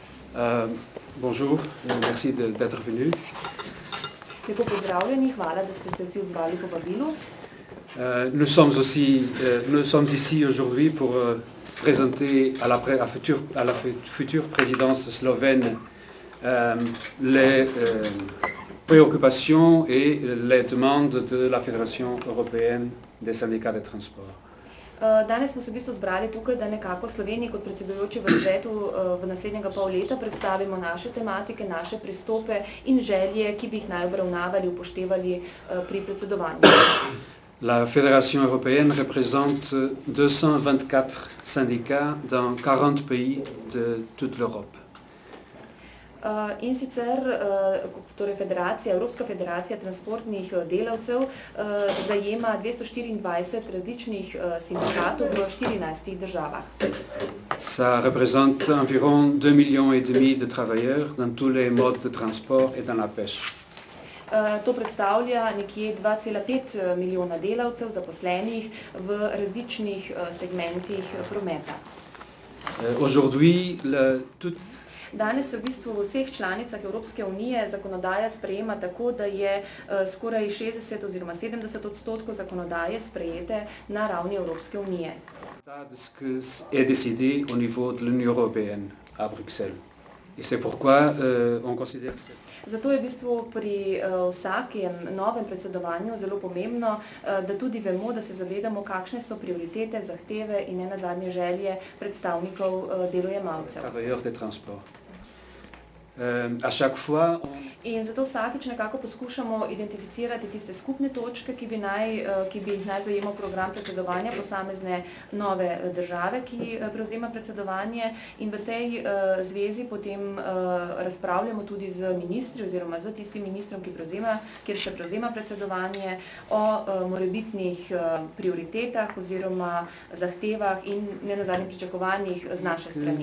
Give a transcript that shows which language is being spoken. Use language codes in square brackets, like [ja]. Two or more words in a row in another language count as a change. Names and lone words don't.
[fr] Bonjour, merci d'être venu. [sl] Lepo pozdravljeni, hvala, da ste se vsi odzvali povabilu. [fr] Nous sommes ici aujourd'hui pour présenter à la future présidence slovène les préoccupations et les demandes de la Fédération européenne des syndicats de transport. [sl] Danes smo se v bistvu zbrali tukaj, da nekako Sloveniji kot predsedujoči v svetu v naslednjega pol leta predstavimo naše tematike, naše pristope in želje, ki bi jih naj obravnavali, upoštevali pri predsedovanju. [fr] La Fédération européenne représente 224 syndicats dans 40 pays de toute l'Europe. [sl] In sicer torej Evropska federacija transportnih delavcev zajema 224 različnih sindikatov v 14 državah. [fr] Ça représente environ 2,5 millions de travailleurs dans tous les modes de transport et dans la pêche. [sl] To predstavlja nekje 2,5 milijona delavcev zaposlenih v različnih segmentih prometa. [fr] Aujourd'hui, [sl] Danes se v bistvu v vseh članicah Evropske unije zakonodaja sprejema tako, da je skoraj 60 oziroma 70% zakonodaje sprejete na ravni Evropske unije. [fr] est décidé au niveau de l'Union européenne à Bruxelles. Et c'est pourquoi on considère [sl] Zato je v bistvu pri vsakem novem predsedovanju zelo pomembno, da tudi vemo, da se zavedamo, kakšne so prioritete, zahteve in nenazadnje želje predstavnikov delojemalcev. In zato vsakič nekako poskušamo identificirati tiste skupne točke, ki bi jih naj zajemal program predsedovanja posamezne nove države, ki prevzema predsedovanje, in v tej zvezi potem razpravljamo tudi z ministri oziroma z tistim ministrom, kjer še prevzema predsedovanje, o morebitnih prioritetah oziroma zahtevah in nenazadnje pričakovanjih z naše strani.